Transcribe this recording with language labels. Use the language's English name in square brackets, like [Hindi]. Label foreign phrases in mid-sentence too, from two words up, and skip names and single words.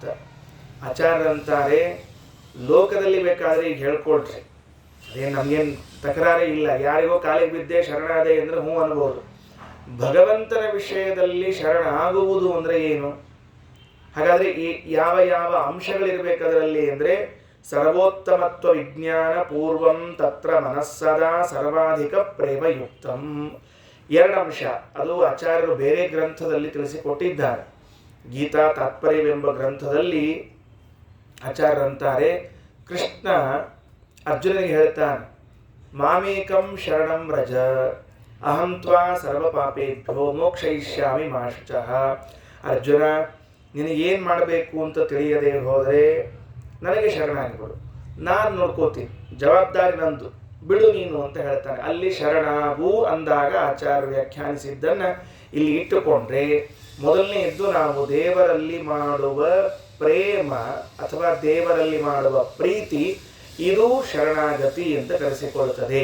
[Kannada] ಆಚಾರ್ಯರಂತಾರೆ, ಲೋಕದಲ್ಲಿ ಬೇಕಾದರೆ ಈಗ ಹೇಳ್ಕೊಳ್ರಿ, ಅದೇನು ನಮಗೇನು ತಕರಾರೇ ಇಲ್ಲ. ಯಾರಿಗೋ ಕಾಲಿಗೆ ಬಿದ್ದೆ ಶರಣಾದೆ ಅಂದರೆ ಹ್ಞೂ ಅನ್ಬೋದು. ಭಗವಂತನ ವಿಷಯದಲ್ಲಿ ಶರಣ ಆಗುವುದು ಅಂದರೆ ಏನು? ಹಾಗಾದರೆ ಈ ಯಾವ ಯಾವ ಅಂಶಗಳಿರಬೇಕು ಅದರಲ್ಲಿ ಅಂದರೆ [Sanskrit] ಸರ್ವೋತ್ತಮತ್ವ ವಿಜ್ಞಾನ ಪೂರ್ವಂ ತತ್ರ ಮನಸ್ಸದಾ ಸರ್ವಾಧಿಕ ಪ್ರೇಮಯುಕ್ತಂ. [Kannada] ಎರಡಂಶ ಅದು ಆಚಾರ್ಯರು ಬೇರೆ ಗ್ರಂಥದಲ್ಲಿ ತಿಳಿಸಿಕೊಟ್ಟಿದ್ದಾರೆ. ಗೀತಾ ತಾತ್ಪರ್ಯವೆಂಬ ಗ್ರಂಥದಲ್ಲಿ ಆಚಾರ್ಯರಂತಾರೆ, ಕೃಷ್ಣ ಅರ್ಜುನನಿಗೆ ಹೇಳ್ತಾನೆ, [Sanskrit] ಮಾಮೇಕಂ ಶರಣಂ ವ್ರಜ ಅಹಂ ತ್ವಾ ಸರ್ವ ಪಾಪೇಭ್ಯೋ ಮೋಕ್ಷಯಿಷ್ಯಾಮಿ ಮಾ ಶುಚಃ. [Kannada] ಅರ್ಜುನ, ನಿನಗೇನು ಮಾಡಬೇಕು ಅಂತ ತಿಳಿಯದೆ ಹೋದರೆ ನನಗೆ ಶರಣಾಗಿಬಿಡು, ನಾನು ನೋಡ್ಕೋತೀನಿ, ಜವಾಬ್ದಾರಿ ನಂದು, ಬಿಡು ನೀನು ಅಂತ ಹೇಳ್ತಾನೆ. ಅಲ್ಲಿ ಶರಣಾಗು ಅಂದಾಗ ಆಚಾರ್ಯ ವ್ಯಾಖ್ಯಾನಿಸಿದ್ದನ್ನು ಇಲ್ಲಿ ಇಟ್ಟುಕೊಂಡ್ರೆ, ಮೊದಲನೆಯದ್ದು ನಾವು ದೇವರಲ್ಲಿ ಮಾಡುವ ಪ್ರೇಮ ಅಥವಾ ದೇವರಲ್ಲಿ ಮಾಡುವ ಪ್ರೀತಿ, ಇದು ಶರಣಾಗತಿ ಅಂತ ಕರೆಸಿಕೊಳ್ಳುತ್ತದೆ.